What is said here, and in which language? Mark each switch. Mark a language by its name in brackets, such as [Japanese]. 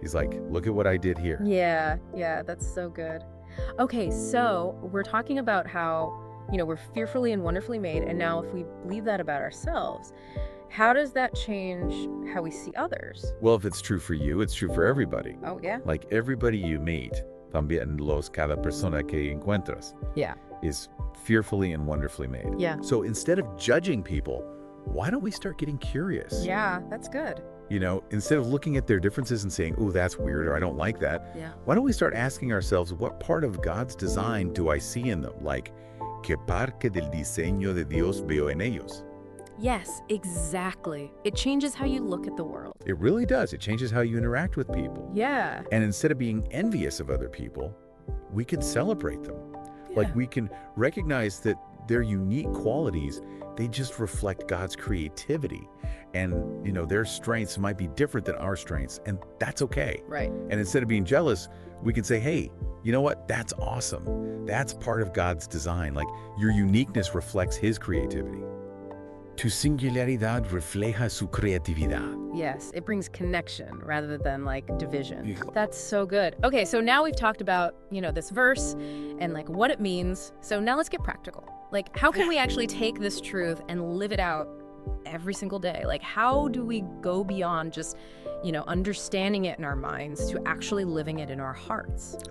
[English] He's like, look at what I did here. Yeah, yeah, that's so good. Okay, so we're talking about how, we're fearfully and wonderfully made, and now if we believe that about ourselves, how does that change how we see others? Well, if it's true for you, it's true for everybody. Oh, yeah? Like everybody you meet, [Spanish] también cada persona que encuentras, [English] Yeah. is fearfully and wonderfully made. Yeah. So instead of judging people, why don't we start getting curious? Yeah, that's good. Instead of looking at their differences and saying, oh, that's weird, or I don't like that, Yeah. why don't we start asking ourselves, what part of God's design do I see in them? [Spanish] Like, ¿qué parte del diseño de Dios veo en ellos? [English] Yes, exactly. It changes how you look at the world. It really does. It changes how you interact with people. Yeah. And instead of being envious of other people, we can celebrate them. Yeah. Like we can recognize that their unique qualities, they just reflect God's creativity. And, their strengths might be different than our strengths, and that's okay. Right. And instead of being jealous, we can say, hey, you know what? That's awesome. That's part of God's design. Like your uniqueness reflects his creativity. [Spanish] Tu singularidad refleja su creatividad. [English] Yes, it brings connection rather than like division. Yeah. That's so good. Okay, so now we've talked about, this verse and like what it means. So now let's get practical. Like how can we actually take this truth and live it out every single day? Like how do we go beyond just, understanding it in our minds to actually living it in our hearts?